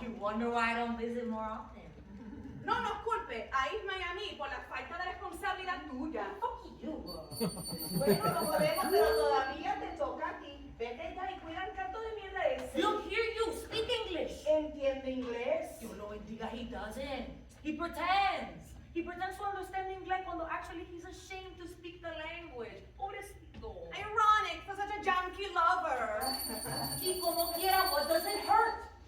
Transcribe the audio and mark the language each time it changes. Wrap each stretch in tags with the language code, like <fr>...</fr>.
<en>You wonder why I don't visit more often.</en> <es>No nos culpe a Isma y a mí por la falta de responsabilidad tuya.</es> <en>Fuck you.</en> <es>Bueno, no podemos, pero todavía te toca a ti. Vete ya y cuida el canto de mierda ese.</es> <en>Look, here you speak English.</en> <es>¿Entiende inglés? Dios lo bendiga,</es> <en>he doesn't. He pretends. He pretends to understand English</en> <es>cuando</es> <en>actually he's ashamed to speak the language.</en> <es>Pobrecito.</es> <en>Ironic for such a junkie lover.</en> <es>Y como quiera,</es> <en>what does it hurt?</en>